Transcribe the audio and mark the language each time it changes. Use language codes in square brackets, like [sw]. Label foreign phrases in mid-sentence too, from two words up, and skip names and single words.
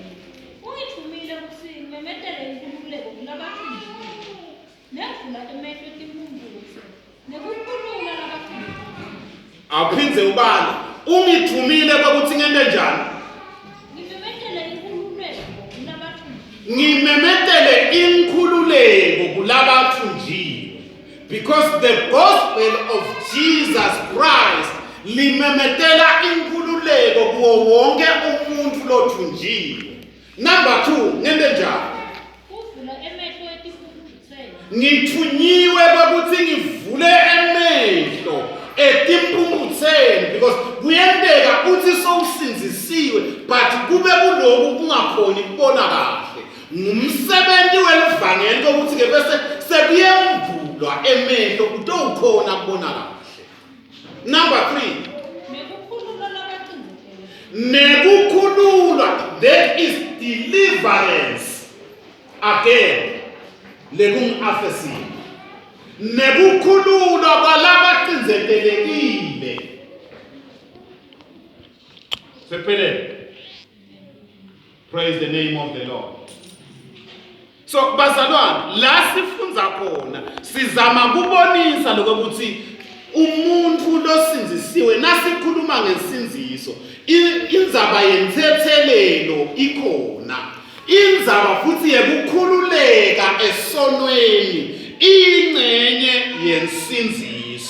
[ss] Ungithumile ukuthi ngimemetele inkululeko kulabathunjiwe, nevula emehlo etimpumbuthe, nekukhulula labathunjiwe. Awuphinze ubala ungithumile ukuthi ngente njani? Ngimemetele inkhululeko kulabathunjiwe. [en] Because the gospel of Jesus Christ [ss] limemetela inkhululeko kuwo wonke umuntu lothunjiwe. [en] Number 2, [ss] ngente njani? Kuvula emehlo etimpumbuthe. Ngithunyiwe ukuthi ngivule emehlo etimpumbutheni, because kuyenteka uthi sowusinzisiwe but kube kulokhu kungakhoni kubona kahle. Ngumsebenzi welivangeli ukuthi ke bese sekuyemvulwa emehlo utokhona kubona kahle. [en] Number 3, [ss] Nekukhulula labathunjiwe. nekukhululwa, [en] that is deliverance. Again, [ss] lekungu-Efesini. Nekukhululwa kwalabacinzetelekile. Sephelele. [en] Praise the name of the Lord. [ss] So bazalwane, la sifunza khona sizama kubonisa lokuthi umuntu losinzisiwe nasikhuluma ngesinziso, indzaba yenthethelelo ikhona. Indzaba futhi yekukhululeka esonweni ingcenye yensinziso.